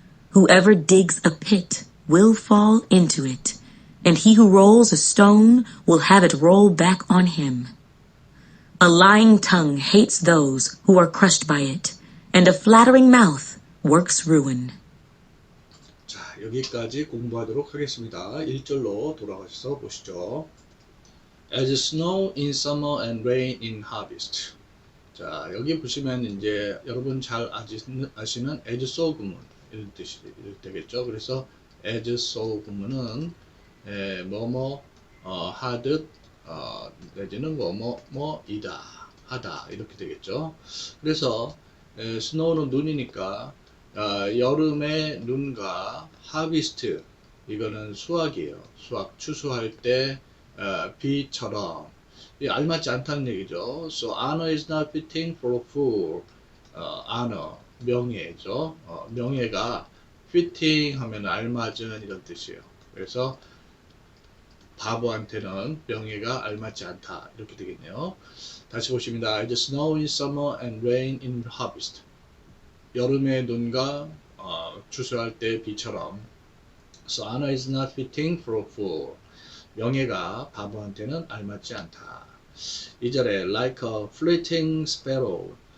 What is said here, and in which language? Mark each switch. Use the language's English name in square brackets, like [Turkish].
[English] Whoever digs a pit will fall into it, and he who rolls a stone will have it roll back on him. A lying tongue hates those who are crushed by it, and a flattering mouth works ruin. [Korean] 자, 여기까지 공부하도록 하겠습니다. 1절로 돌아가셔서 보시죠. [English] As snow in summer and rain in harvest. [Korean] 자, 여기 보시면 이제 여러분 잘 아시는 as so 구문 이런 뜻이 되겠죠. 그래서 as so 구문은 뭐뭐 하듯 내지는 뭐뭐이다 하다 이렇게 되겠죠. 그래서 snow는 눈이니까 여름의 눈과 하비스트 이거는 수확이에요. 수확 추수할 때 비처럼 알맞지 않다는 얘기죠. [English] So honor is not fitting for a fool. [Korean] honor 명예죠. 명예가 fitting 하면 알맞은 이런 뜻이에요. 그래서 바보한테는 명예가 알맞지 않다 이렇게 되겠네요. 다시 보십니다. [English] As snow in summer and rain in harvest. [Korean] 여름의 눈과 추수할 때 비처럼. [English] So honor is not fitting for a fool. [Korean] 명예가 바보한테는 알맞지 않다. 2절에 [English] like a fleeting sparrow.